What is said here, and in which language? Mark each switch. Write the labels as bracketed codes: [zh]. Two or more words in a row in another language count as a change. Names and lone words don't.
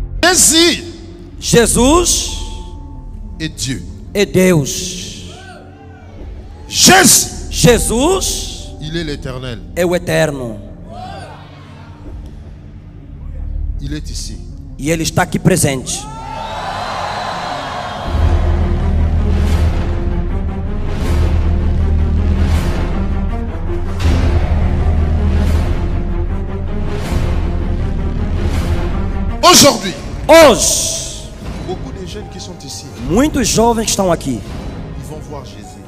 [fr] Jésus [pt] Jesus [fr] est Dieu. [pt] é Deus. [fr] Jésus, [pt] Jesus [fr] il est l'éternel. [pt] é o eterno. [fr] Il est ici. [pt] E ele está aqui presente. [fr] Aujourd'hui, [pt] Hoje, [fr] beaucoup de jeunes qui sont ici, [pt] muitos jovens que estão aqui [fr] ils vont voir Jésus.